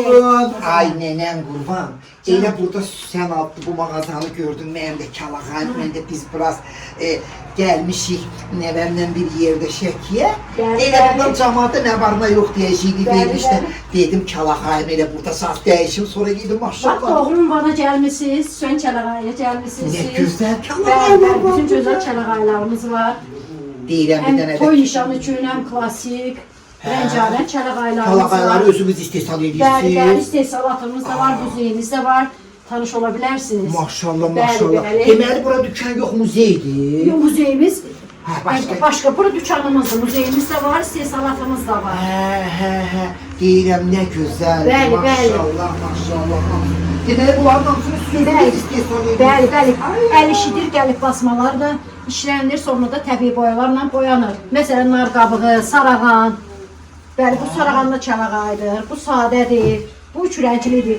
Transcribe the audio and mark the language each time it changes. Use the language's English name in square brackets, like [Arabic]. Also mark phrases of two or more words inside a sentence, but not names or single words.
[Azerbaijani] olun. Ay nənəm qurban. Elə burada Süsən adlı bu mağazanı gördüm. Mənim də kalağayım, mən də biz biraz gəlmişik nəvəmlə bir yerdə Şəkiyə. Elə buradan cəmaatda nə var nə yox deyəcəyini vermişlər. Dedim kalağayım elə burada saat dəyişim, sonra gedim maşallah. [Turkish] Bak doğru bana gelmişsiniz. Sön Çalağay'a gelmişsiniz. Ne güzel [Azerbaijani] Bəli, kalağaylar bəli, var. bütün gözəl Çalağaylarımız var. Deyirəm bir dənə Hem də. toy nişanı üçün, hem klasik, rengarenk Çalağaylarımız var. Kalağayları özümüz istehsal Bəli, bəli, edirsiniz. istehsalatımız da var, muzeyimiz de var. Tanış olabilirsiniz. Maşallah, Bəli, maşallah. bəli. Deməli bura dükkan yox, muzeydir. [Turkish] Yok, muzeyimiz başka? başka burada dükkanımız da, muzeyimiz de var, [Azerbaijani] istehsalatımız da var. Hə. Deyirəm nə gözəl. Bəli, bəli. Maşallah, maşallah. Deməli bunların hamısını Bəli, sürpriz istehsal edirsiniz. bəli, bəli. Əl işidir, gəlib basmalar da işlənir, sonra da təbii boyalarla boyanır. Məsələn, nar qabığı, sarağan. Bəli, bu sarağan da çalağaydır, bu sadədir, bu üç rənglidir.